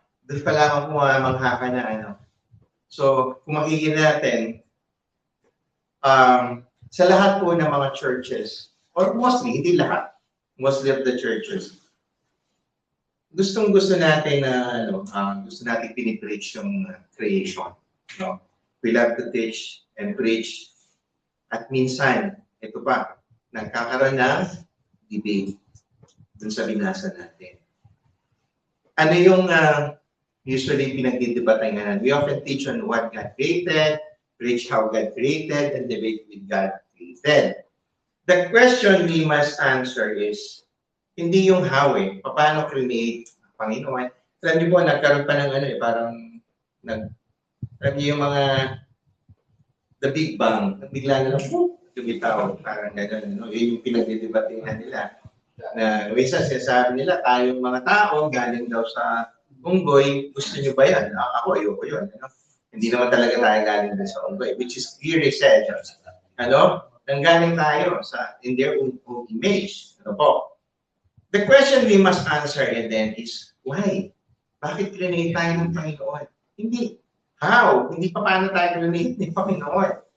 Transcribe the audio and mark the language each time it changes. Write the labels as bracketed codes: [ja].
[tl] Doon pa lang ako mamangha ka na ano. So, kung makikita natin, sa lahat po ng mga churches, or mostly, hindi lahat, [en] mostly of the churches, [tl] gustong-gusto natin na, gusto natin pinipreach yung creation. No? [en] We love to teach and preach. [tl] At minsan, ito pa, nagkakaroon ng debate dun sa binasa natin. Ano yung usually pinagdidebatan nga? [en] We often teach on what God created, preach how God created, and debate with God created. The question we must answer is, [tl] hindi yung how paano create ang Panginoon. Alam niyo po, nagkaroon pa ng parang, alam niyo yung mga, the Big Bang, bigla na lang, lumitaw, parang gano'n, yun yung pinagdidebatingan nila. Na, minsan sinasabi nila, tayong mga tao, galing daw sa unggoy, gusto niyo ba yan? Ako, ayoko yun. Hindi naman talaga tayo galing sa unggoy, [en] which is clearly said. [tl] Nanggaling tayo [en] in their own image. The question we must answer then is, why? [tl] Bakit create tayo ng Panginoon? Hindi. How? Hindi pa paano tayo create ng Panginoon.